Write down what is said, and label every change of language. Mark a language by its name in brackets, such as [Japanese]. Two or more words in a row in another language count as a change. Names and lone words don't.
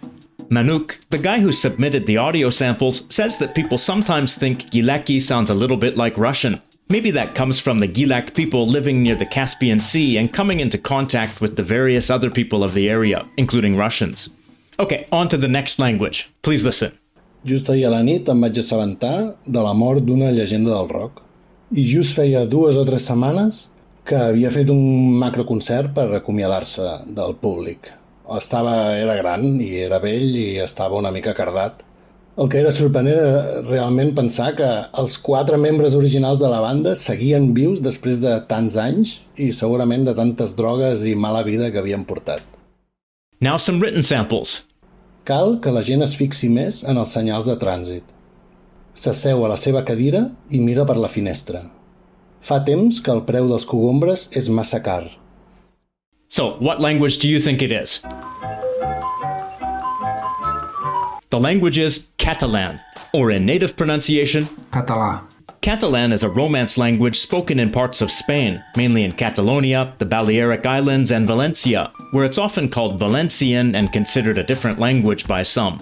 [English] Manuk, the guy who submitted the audio samples, says that people sometimes think Gilaki sounds a little bit like Russian. Maybe that comes from the Gilak people living near the Caspian Sea and coming into contact with the various other people of the area, including Russians. Okay, on to the next language. Please listen. [Catalan] Just ahir a la nit em vaig assabentar de la mort d'una llegenda del rock. I just feia 2 o 3 setmanes que havia fet un macroconcert per acomiadar-se del públic. Era gran i era vell i estava una mica cardat. El que era sorprenent era realment pensar que els 4 membres originals de la banda seguien vius després de tants anys i segurament de tantes drogues i mala vida que havien portat. [English] Now some written samples. [Catalan] Cal que la gent es fixi més en els senyals de trànsit. S'asseu a la seva cadira i mira per la finestra. Fa temps que el preu dels cogombres és massa car. [English] So, what language do you think it is? The language is Catalan, or in native pronunciation, Català. Catalan is a Romance language spoken in parts of Spain, mainly in Catalonia, the Balearic Islands, and Valencia, where it's often called Valencian and considered a different language by some.